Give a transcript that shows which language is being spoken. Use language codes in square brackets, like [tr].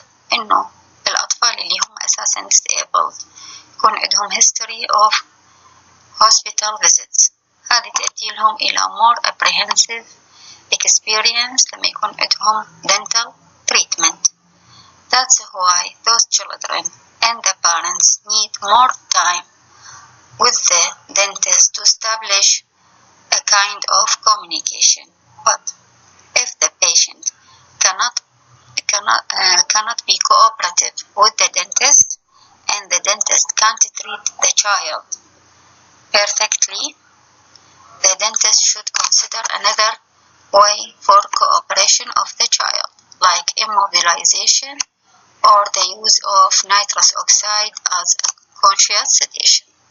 [en] person disabled [ar] يكون عندهم [en] history of hospital visits. [ar] هذه تؤدي لهم إلى [en] more apprehensive experience [ar] لما يكون عندهم [en] dental treatment. That's why those children and the parents need more time with the dentist to establish a kind of communication. But if the patient cannot be cooperative with the dentist and the dentist can't treat the child perfectly, the dentist should consider another way for cooperation of the child, like immobilization or the use of nitrous oxide as a conscious sedation.